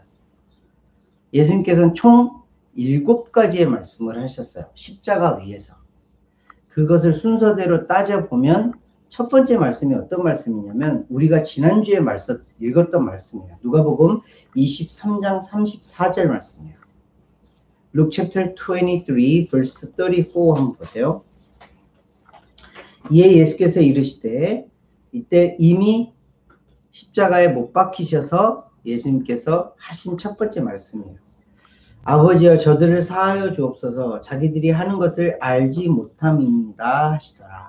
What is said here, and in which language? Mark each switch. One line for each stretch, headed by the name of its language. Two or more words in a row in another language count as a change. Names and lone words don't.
Korean: 예수님께서는 총 7가지의 말씀을 하셨어요. 십자가 위에서. 그것을 순서대로 따져보면 첫 번째 말씀이 어떤 말씀이냐면 우리가 지난주에 읽었던 말씀이에요. 누가복음 23장 34절 말씀이에요.
English: Luke chapter 23 verse 34
Korean: 한번 보세요. 이에 예수께서 이르시되 이때 이미 십자가에 못 박히셔서 예수님께서 하신 첫 번째 말씀이에요. 아버지여 저들을 사하여 주옵소서 자기들이 하는 것을 알지 못함이니이다 하시더라.